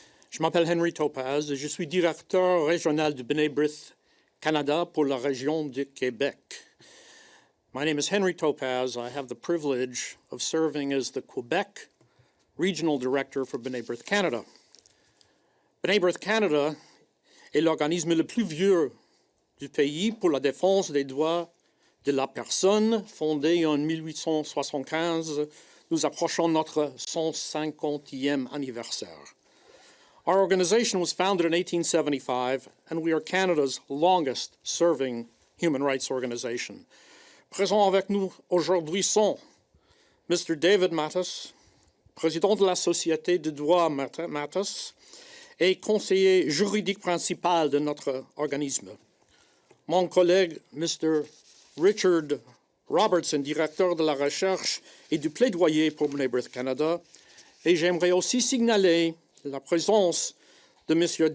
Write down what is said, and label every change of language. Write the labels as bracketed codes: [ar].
[fr] Je m'appelle Henry Topaz et je suis directeur régional du B'nai B'rith Canada pour la région du Québec. [en] My name is Henry Topaz. I have the privilege of serving as the Quebec Regional Director for B'nai B'rith Canada. [fr] B'nai B'rith Canada est l'organisme le plus vieux du pays pour la défense des droits de la personne, fondé en 1875. Nous approchons notre 150e anniversaire. [en] Our organization was founded in 1875, and we are Canada's longest-serving human rights organization. [fr] Présents avec nous aujourd'hui sont Mr. David Matas, président de la Société de droit Matas et conseiller juridique principal de notre organisme. Mon collègue, Mr. Richard Robertson, directeur de la recherche et du plaidoyer pour B'nai B'rith Canada, et j'aimerais aussi signaler la présence de M.